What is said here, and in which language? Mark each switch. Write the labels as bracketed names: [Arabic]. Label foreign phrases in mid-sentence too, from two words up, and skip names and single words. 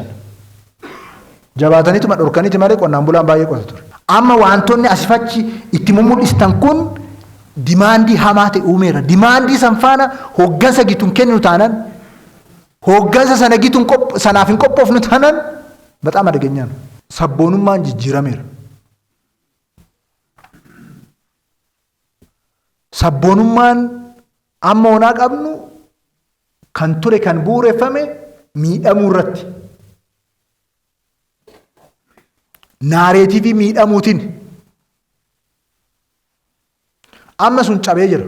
[Oromo] Jabaataniituma dhorkaniiti malee qonnaan bulaan baay'ee qota ture. Amma wantoonni asifachi itti mul'istan kun dimaandii hamaa ta'e uumeera. Dimaandii san faana hooggansa gituun kennu taanaan hooggansa sana gituun sanaaf hin qophoofnu taanaan [Amharic] በጣም አደገኛ ነው. [Oromo] Sabboonummaan jijjiirameera. Sabboonummaan amma onaa qabnu kan ture kan bu'uureffame miidhamuu irratti. Naareetivii miidhamuutiin amma sun cabee jira.